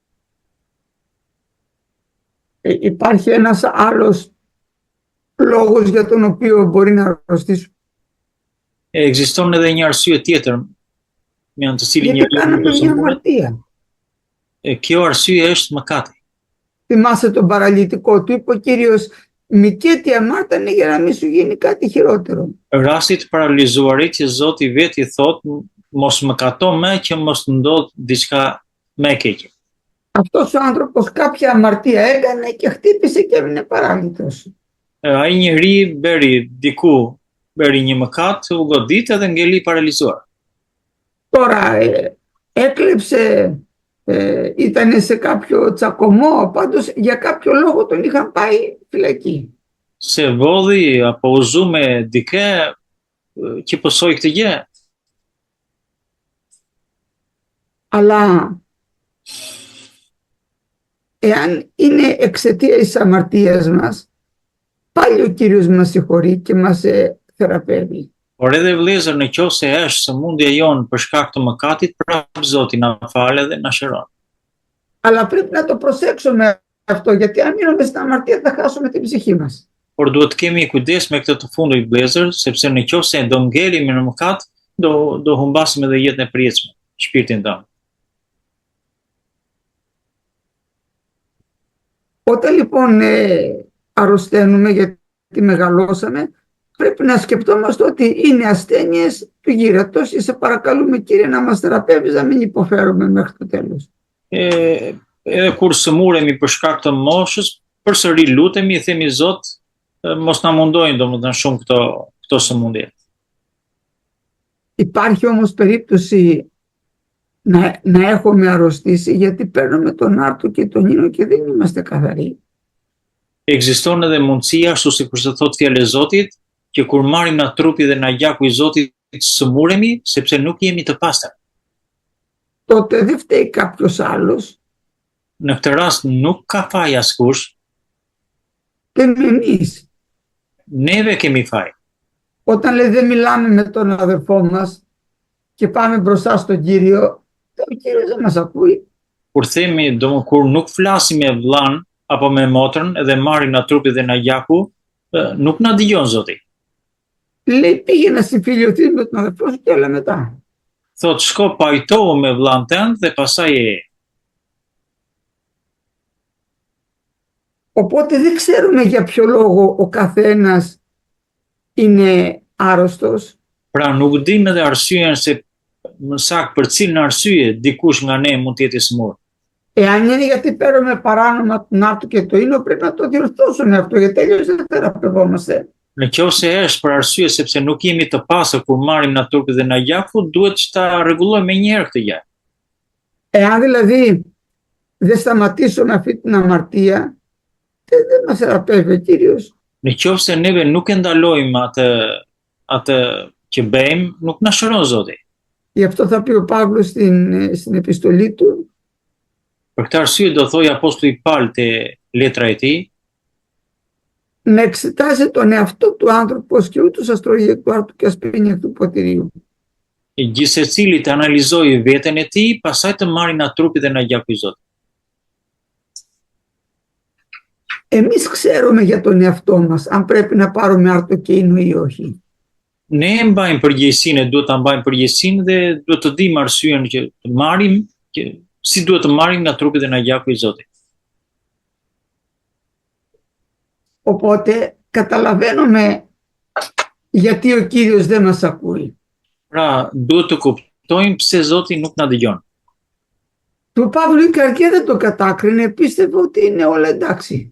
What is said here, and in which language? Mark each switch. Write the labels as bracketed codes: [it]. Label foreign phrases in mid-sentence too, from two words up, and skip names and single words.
[el] Υπάρχει ένας άλλος λόγος για τον οποίο μπορεί να αρρωστήσουμε. [sq] Ekziston edhe një arsye tjetër me anë të cilin [el] Γιατί κάναμε μια αμαρτία. [sq] Kjo arsye është mëkati. [el] Θυμάσαι τον παραλυτικό, του είπε ο Κύριος, μη και τι αμάρτανε για να μην σου γίνει κάτι χειρότερο. [sq] Rasti të paralizuarit që Zoti vetë i thot, mos mëkato më që mos të ndodh diçka më e keqe. [el] Αυτός ο άνθρωπος κάποια αμαρτία έκανε και χτύπησε και έμεινε παράλυτος. [sq] Ai njeri beri një mëkat, u godit edhe ngeli i paralizuar. [el] Τώρα έκλεψε, ήταν σε κάποιο τσακωμό, πάντως για κάποιο λόγο τον είχαν πάει φυλακή. [sq] Se vodhi apo u zu me dike që pësoj këtë gjë. [el] Αλλά εάν είναι εξαιτία της αμαρτίας μας, πάλι ο Κύριος μας συγχωρεί και μας θεραπεύει. [sq] Por edhe vëllezër, në qoftë se është sëmundja jonë për shkak të mëkatit, prapë Zoti na fal dhe na shëron. [el] Αλλά πρέπει να το προσέξουμε αυτό, γιατί αν μείνουμε στην αμαρτία θα χάσουμε την ψυχή μας. [sq] Por duhet të kemi kujdes me këtë të fundit vëllezër, sepse në qoftë se do ngelimi në mëkat, do humbasim edhe jetën e përjetshme, shpirtin tonë. [el] Όταν λοιπόν αρρωσταίνουμε γιατί μεγαλώσαμε, πρέπει να σκεπτόμαστε ότι είναι ασθένειες του γύρατος και σε παρακαλούμε, Κύριε, να μας θεραπεύεις, να μην υποφέρουμε μέχρι το τέλος. [sq] Edhe kur sëmuremi për shkak të moshës, përsëri lutemi, i themi Zot, mos na mundojnë domethënë shumë këto sëmundje. [el] Υπάρχει όμως περίπτωση να έχουμε αρρωστήσει, γιατί παίρνουμε τον άρτο και τον ίνο και δεν είμαστε καθαροί. [sq] Ekziston edhe mundësia, ashtu si kurse thot fjala e Zotit, që kur marrim na trupi dhe na gjaku i Zotit sëmuremi, sepse nuk jemi të pastër. [el] Τότε δεν φταίει κάποιος άλλος. [sq] Në këtë rast nuk ka faj askush, [el] Φταίμε εμείς. [sq] neve kemi faj. [el] Όταν λέει δεν μιλάμε με τον αδερφό μας και πάμε μπροστά στον Κύριο, ο Κύριος δεν μας ακούει. [sq] Kur themi, kur nuk flasim me vllan apo me motrën edhe marrim na trupi dhe na gjaku, nuk na dëgjon Zoti. [el] Λέει πήγε να συμφιλιωθείς με τον αδερφό σου και όλα μετά. [sq] Thot shko pajtohu me vllan tënd dhe pastaj e. [el] Οπότε δεν ξέρουμε για ποιο λόγο ο καθένας είναι άρρωστος. [sq] Pra nuk dim edhe arsyeën se më saktë për cilën arsye dikush nga ne mund të jetë i smur. [el] Εάν είναι γιατί παίρνουμε παράνομα τον άρτο και το ίνο, πρέπει να το διορθώσουμε αυτό, γιατί τελείως δεν θεραπευόμαστε. [sq] Në qoftë se është për arsye sepse nuk jemi të pastër kur marrim na trupi dhe na gjaku, duhet që ta rregullojmë menjëherë këtë gjë. [el] Εάν δηλαδή δεν σταματήσουμε αυτή την αμαρτία, δεν μας θεραπεύει ο Κύριος. [sq] Në qoftë se neve nuk e ndalojmë atë që bëjmë, nuk na shëron Zoti. [el] Γι' αυτό θα πει ο Παύλος στην επιστολή του, [sq] Për këtë arsye do thoi apostulli Paul te letra e tij, [el] να εξετάσει τον εαυτό του άνθρωπος και ούτως ας τρώγει εκ του άρτου και ας πίνει εκ του ποτηρίου. [sq] gjithsecili të analizojë veten e tij, pastaj të marrë na trupi dhe na gjaku i Zotit. [el] Εμείς ξέρουμε για τον εαυτό μας αν πρέπει να πάρουμε άρτο και ίνο ή όχι. [sq] Ne e mbajmë përgjegjësinë, duhet ta mbajmë përgjegjësinë dhe duhet të dimë arsyeën që të marrim, si duhet të marrim nga trupi dhe nga gjaku i Zotit. [el] Οπότε καταλαβαίνουμε γιατί ο Κύριος δεν μας ακούει. [sq] Pra, duhet të kuptojmë pse Zoti nuk na dëgjon. [el] Του Παύλου η καρδιά δεν το κατάκρινε, πίστευε ότι είναι όλα εντάξει.